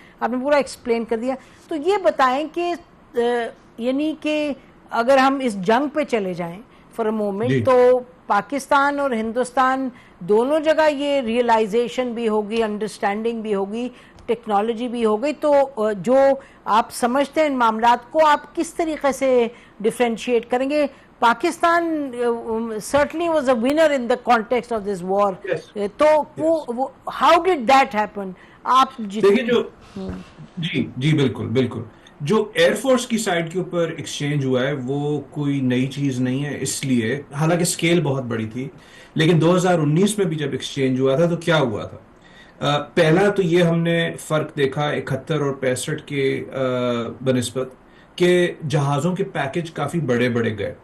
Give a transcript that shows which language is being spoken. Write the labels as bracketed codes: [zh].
[ur] آپ نے پورا ایکسپلین کر دیا. تو یہ بتائیں کہ یعنی کہ اگر ہم اس جنگ پہ چلے جائیں فار اے مومنٹ, تو پاکستان اور ہندوستان دونوں جگہ یہ ریئلائزیشن بھی ہوگی, انڈرسٹینڈنگ بھی ہوگی, ٹیکنالوجی بھی ہو گئی, تو جو آپ سمجھتے ہیں ان معاملات کو, آپ کس طریقے سے ڈیفرینشیٹ کریں گے؟ Pakistan [en] certainly was a winner in the context of this war. [ur] تو [en] how did that happen? [ur] آپ دیکھیں جو جی بالکل بالکل, جو ایئر فورس کی سائڈ کے اوپر ایکسچینج ہوا ہے وہ کوئی نئی چیز نہیں ہے, اس لیے حالانکہ سکیل بہت بڑی تھی, لیکن 2019 میں بھی جب ایکسچینج ہوا تھا تو کیا ہوا تھا؟ پہلا تو یہ ہم نے فرق دیکھا 71 اور 65 کے بنسبت کہ جہازوں کے پیکج کافی بڑے بڑے گئے.